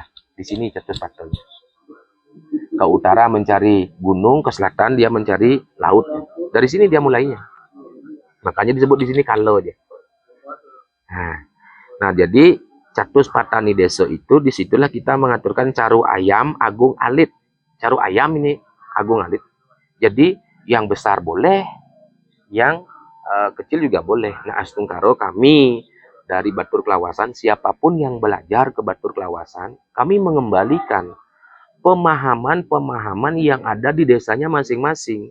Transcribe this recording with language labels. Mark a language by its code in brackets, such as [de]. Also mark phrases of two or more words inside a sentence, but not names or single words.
[id] Di sini Catus Patonya. Ke utara mencari gunung, ke selatan dia mencari laut. Dari sini dia mulainya. Makanya disebut di sini Kalo dia. Nah jadi Catus Patani Deso itu disitulah kita mengaturkan Caru Ayam Agung Alit. Caru Ayam ini Agung Alit. Jadi yang besar boleh, yang kecil juga boleh. Nah, Astungkaro kami dari Batur Kelawasan, siapapun yang belajar ke Batur Kelawasan, kami mengembalikan pemahaman-pemahaman yang ada di desanya masing-masing.